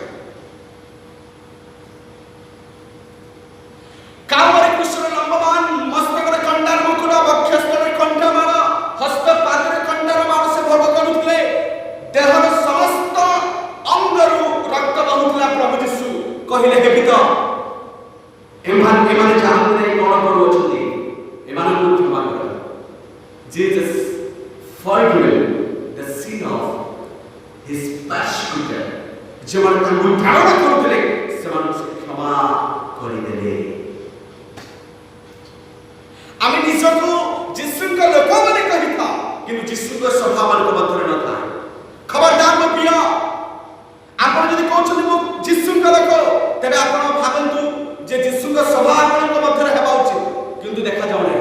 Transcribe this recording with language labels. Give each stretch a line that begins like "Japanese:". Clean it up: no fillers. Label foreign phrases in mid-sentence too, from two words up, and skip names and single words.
Odia: କାମରେ କୃଷ୍ଣ ଲମ୍ବମାନ ମସ୍ତକରେ କଣ୍ଟାର ମୁକୁଟ, ବକ୍ଷସ୍ଥଳରେ କଣ୍ଠାମାଳ, ହସ୍ତ ପାଦରେ କଣ୍ଟାର ମାଳ ସେ ଭୋଗ କରୁଥିଲେ। ଦେହର ସମସ୍ତ ଅଙ୍ଗରୁ ରକ୍ତ ବହୁଥିଲା। ପ୍ରଭୁ ଯୀଶୁ କହିଲେ, ହେ ପିତା, ଏମାନେ ଜାଣନ୍ତି ନାହିଁ କଣ କରୁଅଛନ୍ତି, ଏମାନଙ୍କୁ କ୍ଷମା କର।
English: Jesus forgave the sin of his persecutor।
Odia: ଯେଉଁମାନେ ତାଙ୍କୁ ଧାରଣା କରୁଥିଲେ ସେମାନଙ୍କୁ ସେ କ୍ଷମା କରିଦେଲେ। ଆମେ ନିଜକୁ ଯୀଶୁଙ୍କ ଲୋକ ବୋଲି କହିଥା, କିନ୍ତୁ ଯୀଶୁଙ୍କ ସ୍ୱଭାବ ମାନଙ୍କ ମଧ୍ୟରେ ନଥାଏ। ଖବରଦାର ମୋ ପ୍ରିୟ, ଆପଣ ଯଦି କହୁଛନ୍ତି ମୁଁ ଯୀଶୁଙ୍କ ଲୋକ, ତେବେ ଆପଣ ଭାବନ୍ତୁ ଯେ ଯୀଶୁଙ୍କ ସ୍ୱଭାବ ଆପଣଙ୍କ ମଧ୍ୟରେ ହେବା ଉଚିତ, କିନ୍ତୁ ଦେଖାଯାଉ ନାହିଁ।